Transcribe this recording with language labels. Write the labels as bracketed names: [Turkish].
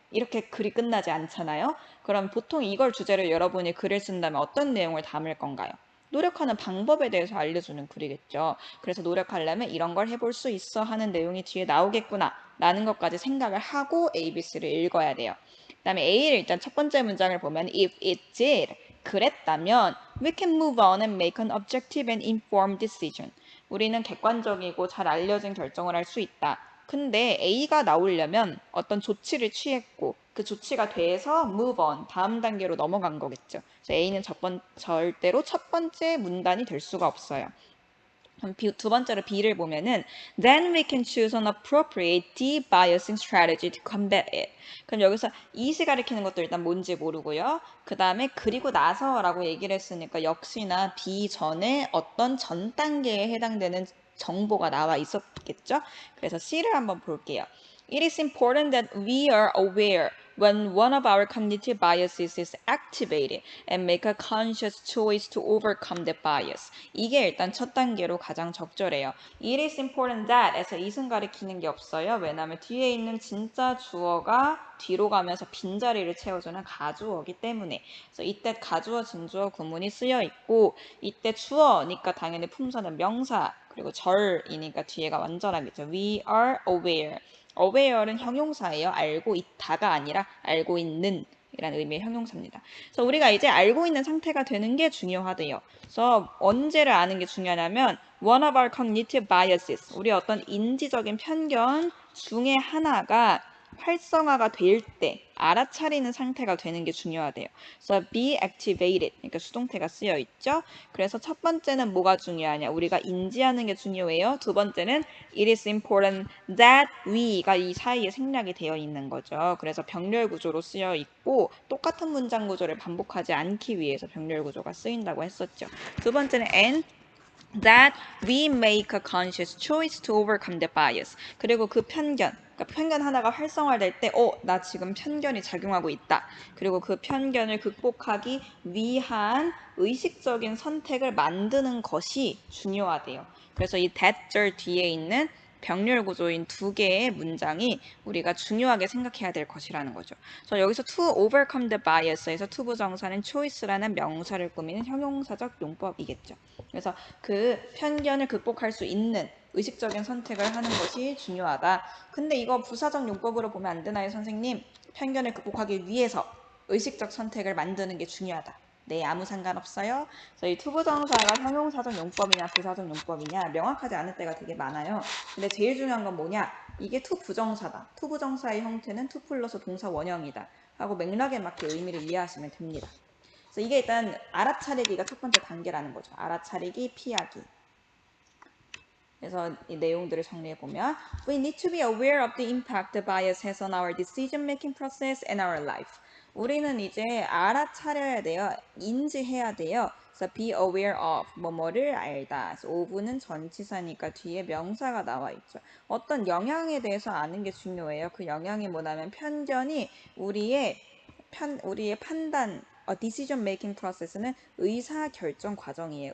[Korean] 이렇게 글이 끝나지 않잖아요. 그럼 보통 이걸 주제로 여러분이 글을 쓴다면 어떤 내용을 담을 건가요? 노력하는 방법에 대해서 알려주는 글이겠죠. 그래서 노력하려면 이런 걸 해볼 수 있어 하는 내용이 뒤에 나오겠구나 라는 것까지 생각을 하고 ABC를 읽어야 돼요. 그 다음에 A를 일단 첫 번째 문장을 보면 [English] if it did [Korean] 그랬다면 [English] we can move on and make an objective and informed decision. [Korean] 우리는 객관적이고 잘 알려진 결정을 할 수 있다. 근데 A가 나오려면 어떤 조치를 취했고 그 조치가 돼서 [English] move on, [Korean] 다음 단계로 넘어간 거겠죠. 그래서 A는 절대로 첫 번째 문단이 될 수가 없어요. 그럼 두 번째로 B를 보면은 [English] then we can choose an appropriate de-biasing strategy to combat it. [Korean] 그럼 여기서 it이 가리키는 것도 일단 뭔지 모르고요. 그 다음에 그리고 나서라고 얘기를 했으니까 역시나 B 전에 어떤 전 단계에 해당되는 정보가 나와 있었겠죠. 그래서 C를 한번 볼게요. [English] It is important that we are aware when one of our cognitive biases is activated and make a conscious choice to overcome the bias. [Korean] 이게 일단 첫 단계로 가장 적절해요. [English] It is important that [Korean] 에서 it은 가리키는 게 없어요. 왜냐하면 뒤에 있는 진짜 주어가 뒤로 가면서 빈자리를 채워주는 가주어이기 때문에. 그래서 이때 가주어, 진주어 구문이 쓰여 있고 이때 주어니까 당연히 품사는 명사 그리고 절이니까 뒤에가 완전하겠죠. [English] We are aware. [Korean] aware는 형용사예요. 알고 있다가 아니라 알고 있는 이라는 의미의 형용사입니다. 그래서 우리가 이제 알고 있는 상태가 되는 게 중요하대요. 그래서 언제를 아는 게 중요하냐면 [English] one of our cognitive biases, [Korean] 우리 어떤 인지적인 편견 중에 하나가 활성화가 될 때 알아차리는 상태가 되는 게 중요하대요. 그래서 [English] be activated, [Korean] 그러니까 수동태가 쓰여 있죠. 그래서 첫 번째는 뭐가 중요하냐? 우리가 인지하는 게 중요해요. 두 번째는 [English] it is important that we [Korean] 가 이 사이에 생략이 되어 있는 거죠. 그래서 병렬 구조로 쓰여 있고 똑같은 문장 구조를 반복하지 않기 위해서 병렬 구조가 쓰인다고 했었죠. [English] 두 번째는 and that we make a conscious choice to overcome the bias. [Korean] 그리고 그 편견, 그러니까 편견 하나가 활성화될 때, 나 지금 편견이 작용하고 있다. 그리고 그 편견을 극복하기 위한 의식적인 선택을 만드는 것이 중요하대요. 그래서 이 thatger 뒤에 있는 병렬 구조인 두 개의 문장이 우리가 중요하게 생각해야 될 것이라는 거죠. 그래서 여기서 [English] to overcome the bias [Korean] 에서 to 부정사는 choice라는 명사를 꾸미는 형용사적 용법이겠죠. 그래서 그 편견을 극복할 수 있는 의식적인 선택을 하는 것이 중요하다. 근데 이거 부사적 용법으로 보면 안 되나요, 선생님? 편견을 극복하기 위해서 의식적 선택을 만드는 게 중요하다. 네, 아무 상관없어요. 그래서 이 투부정사가 형용사적 용법이냐 부사적 용법이냐 명확하지 않을 때가 되게 많아요. 근데 제일 중요한 건 뭐냐? 이게 투부정사다. 투부정사의 형태는 투 플러스 동사 원형이다. 하고 맥락에 맞게 의미를 이해하시면 됩니다. 그래서 이게 일단 알아차리기가 첫 번째 단계라는 거죠. 알아차리기, 피하기. 그래서 이 내용들을 정리해보면 [English] We need to be aware of the impact the bias has on our decision-making process and our life. [Korean] 우리는 이제 알아차려야 돼요. 인지해야 돼요. 그래서 [English] be aware of, [Korean] 뭐뭐를 알다. 그래서 of는 전치사니까 뒤에 명사가 나와 있죠. 어떤 영향에 대해서 아는 게 중요해요. 그 영향이 뭐냐면 편견이 우리의 판단, decision making process는 의사결정 과정이에요.